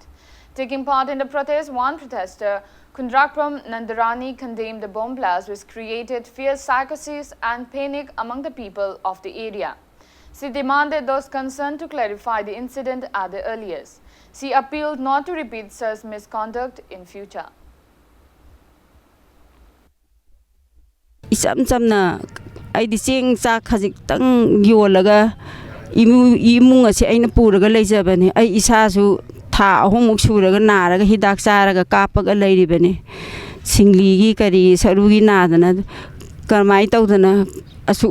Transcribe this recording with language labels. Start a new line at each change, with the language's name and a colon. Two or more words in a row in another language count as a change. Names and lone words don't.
English: Taking part in the protest, one protester, Kundrakpam Nandarani, condemned the bomb blast which created fear, psychosis and panic among the people of the area. She demanded those concerned to clarify the incident at the earliest. She appealed not to repeat such misconduct in future.
Manipuri: Isam samna aidi cheng cha khajik tang yolaga imung ase aina puraga leijabane ai isa su tha ahomuk suraga naraga hidak charaga kapaga leiribane singli gi kari sarugi nadana karmai tawdana asu